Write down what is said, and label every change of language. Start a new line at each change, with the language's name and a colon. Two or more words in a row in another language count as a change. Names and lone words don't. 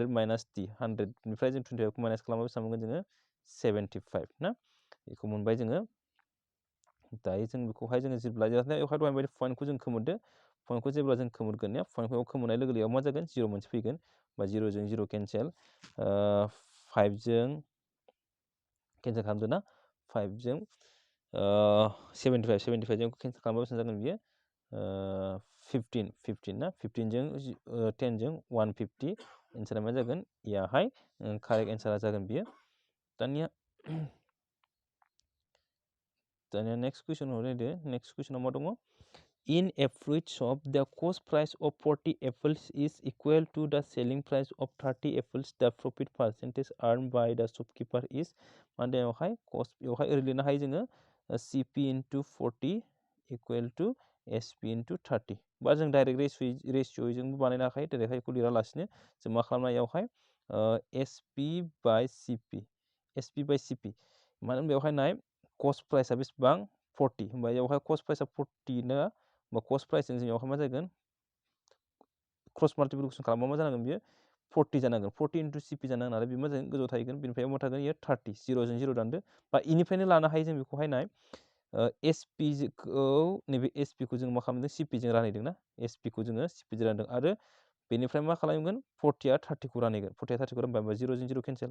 Bodo: माइनास D 100 निफ्राय जों 25 खौ माइनास खालामबा बेसेबां मोनगोन जोङो 75 ना बेखौ मोनबाय जोङो दायो जों बेखौहाय जोङो जेब्ला बेवहाय दहाय बायदि पइन्टखौ जों खोमोरदो पइन्टखौ जेब्ला जों खोमोरगोन या पइन्टखौ खोमोरनाय लोगो लोगो मा जागोन 0 मोनसे फैगोन बा 0 जों 0 केन्सेल 5 जों केन्सेल खालामदो ना 5 जों 75 जों केन्सेल खालामबा बेसेबां जागोन बियो 15 ना 15 जों 10 जों 150 एन्सारा मा जागोन इयाहाय कारेक्ट एन्सारा जागोन बियो दानिया
English: next question
Bodo: नायदो नेक्स्ट कुइसनाव मा दङ
English: In a fruit shop, the cost price of 40 apples is equal to the selling price of 30 apples. The profit percentage earned by the shopkeeper is
Bodo: माने बेवहाय
English: cost
Bodo: बेवहाय ओरै लिरनो हायो जोङो
English: CP into 40 equal to SP into 30
Bodo: बा जों
English: direct ratio'
Bodo: जोंबो बानायनो हाखायो डाइरेक्टहाय बेखौ लिरालासिनो जों मा खालामनो हायो बेवहाय
English: SP by CP SP by CP
Bodo: मानो होनबा बेवहाय नाय
English: cost price
Bodo: आ बेसेबां 40 होमबा बेवहाय
English: cost price
Bodo: आ 40 नो बा
English: cost price
Bodo: जों बेवहाय मा जागोन
English: cross multiplication
Bodo: खालामबा मा जानांगोन बियो 40 जानांगोन
English: 40 into CP
Bodo: जानांगोन आरो बे मा जागोन गोजौआव थाहैगोन बेनिफ्राय मा थागोन इयो 30 0 जों 0 दानदो बा इनिफ्रायनो लानो हायो जों बेखौहाय नाय SP खौ नैबे SP खौ जों मा खालामदों CP जों रानहैदों ना SP खौ जोङो CP जों रानदों आरो बेनिफ्राय मा खालामगोन 40 आ 30 खौ रानहैगोन 40 आ 30 खौ रानबा 0 जों 0 केन्सेल